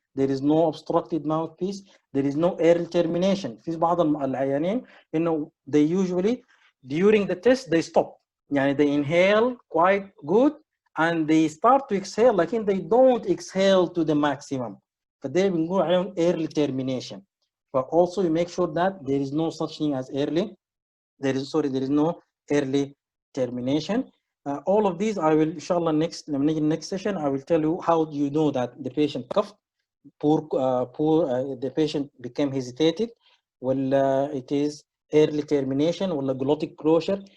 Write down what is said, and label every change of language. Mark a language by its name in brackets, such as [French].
[English] There is no obstructed mouthpiece. There is no air termination. [Arabic] في بعض العيانين انه [English] they usually during the test they stop. يعني they inhale quite good and they start to exhale لكن they don't exhale to the maximum. [Arabic] فده بنقول عليهم early termination. [English] But also you make sure that there is no such thing as early. There is no early termination. All of these I will inshallah next session I will tell you how do you know that the patient coughed, the patient became hesitated ولا it is early termination ولا glottic closure.